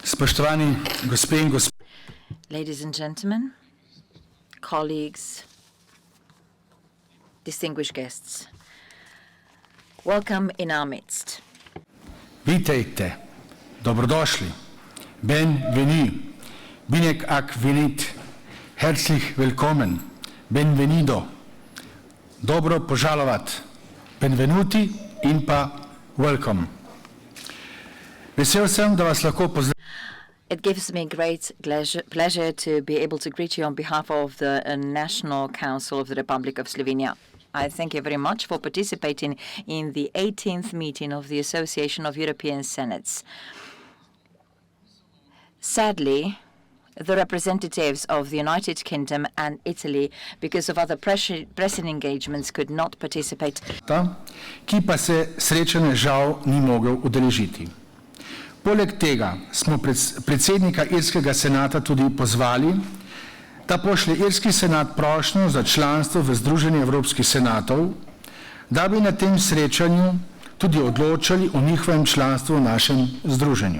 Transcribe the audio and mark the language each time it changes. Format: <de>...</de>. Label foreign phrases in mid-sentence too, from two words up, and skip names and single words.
<sl>Spoštovani gospe in gospodje.</sl> <en>Ladies and gentlemen, colleagues, distinguished guests, welcome in our midst.</en> <sl>Witajte, dobrodošli, benveni,</sl> <ro>binek ak venit,</ro> <de>herzlich willkommen,</de> <sl>benvenido,</sl> <ru>добро пожаловать,</ru> <sl>benvenuti in pa welcome. Vesel sem, da vas lahko pozdravim.</sl> <en>It gives me great pleasure to be able to greet you on behalf of the National Council of the Republic of Slovenia. I thank you very much for participating in the 18th meeting of the Association of European Senates. Sadly, the representatives of the United Kingdom and Italy, because of other pressing engagements, could not participate.</en> <sl>Ki pa se srečanja žal ni mogel udeležiti. Poleg tega smo predsednika Irskega senata tudi pozvali, da pošlje Irski senat prošnjo za članstvo v Združenju evropskih senatov, da bi na tem srečanju tudi odločali o njihovem članstvu v našem združenju.</sl>